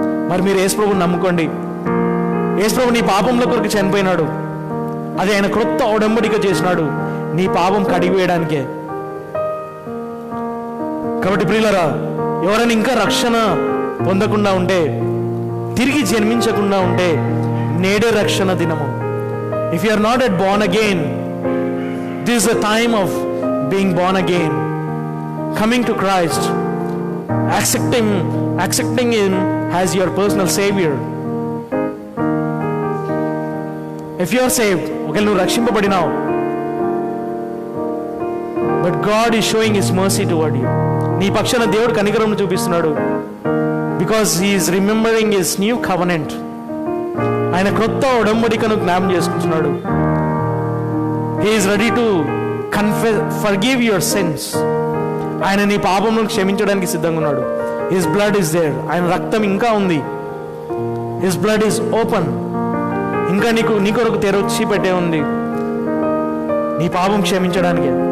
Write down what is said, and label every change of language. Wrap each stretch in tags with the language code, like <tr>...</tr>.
<te>మరి మీరు యేసుప్రభుని నమ్ముకోండి. యేసుప్రభు నీ పాపముల కొరకు చనిపోయినాడు. అది ఆయన క్రొత్త ఒడంబడిక చేసినాడు. నీ పాపం కడిగివేయడానికే. కాబట్టి ప్రియులరా, ఎవరైనా ఇంకా రక్షణ పొందకుండా ఉంటే, తిరిగి జన్మించకుండా ఉంటే, నేడే రక్షణ దినము.</te> <en>If you are not at born again, this is a time of being born again, coming to Christ, accepting him as your personal savior. If you are saved,</en> <te>ఒకవేళ నువ్వు రక్షింపబడినావు,</te> <en>but God is showing his mercy toward you.</en> <te>నీ పక్షాన దేవుడు కనికరం చూపిస్తున్నాడు.</te> <en>Because he is remembering his new covenant.</en> <te>ఆయన క్రొత్త ఉడంబడికను జ్ఞాపకం చేసుకుంటున్నాడు.</te> <en>He is ready to forgive your sins.</en> <te>ఆయన నీ పాపములను క్షమించడానికి సిద్ధంగా ఉన్నాడు.</te> <en>His blood is there.</en> <te>ఆయన రక్తం ఇంకా ఉంది.</te> <en>His blood is open.</en> <te>ఇంకా నీ కొరకు తెరచి పెట్టే ఉంది, నీ పాపం క్షమించడానికి.</te>